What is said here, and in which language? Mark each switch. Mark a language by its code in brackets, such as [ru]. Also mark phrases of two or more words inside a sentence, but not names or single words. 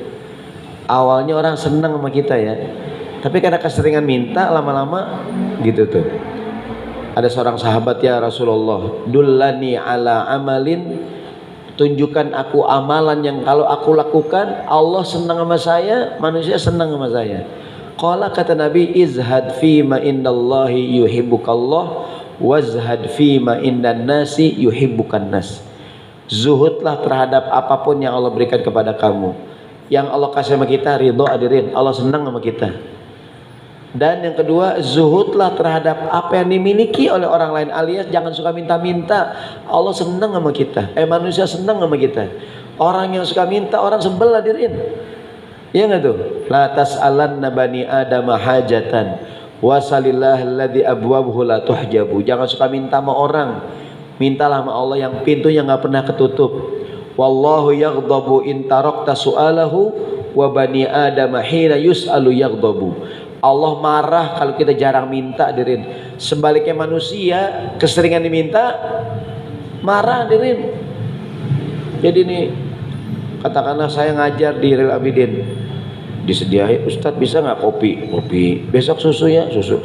[id] Awalnya orang senang sama kita ya, tapi karena keseringan minta, lama-lama gitu tuh. Ada seorang sahabat, [ar] يا رسول الله، دلني على عمل, [id] tunjukkan aku amalan yang kalau aku lakukan Allah senang sama saya, manusia senang sama saya. Qala, kata Nabi, [ar] ازهد فيما عند الله يحبك الله، وازهد فيما عند الناس يحبك الناس. [id] Zuhudlah terhadap apapun yang Allah berikan kepada kamu. Yang Allah kasih sama kita ridho, hadirin, Allah senang sama kita. Dan yang kedua, zuhudlah terhadap apa yang dimiliki oleh orang lain, alias jangan suka minta-minta. Allah senang sama kita, manusia senang sama kita. Orang yang suka minta, orang sebel, hadirin. Iya nggak tuh? [ar] لا تسألن بني آدم حاجة وسل الذي أبوابه لا تحجب. [id] Jangan suka minta sama orang, mintalah sama Allah yang pintunya nggak pernah ketutup. [ar] الله يغضب إن تركت سؤاله وبني آدم حين يسأل يغضب. [id] Allah marah kalau kita jarang minta, hadirin. Sebaliknya manusia keseringan diminta marah, hadirin. Jadi nih, katakanlah saya ngajar di Ril Abidin, disediain, Ustadz bisa nggak kopi? Kopi. Besok susu ya, susu.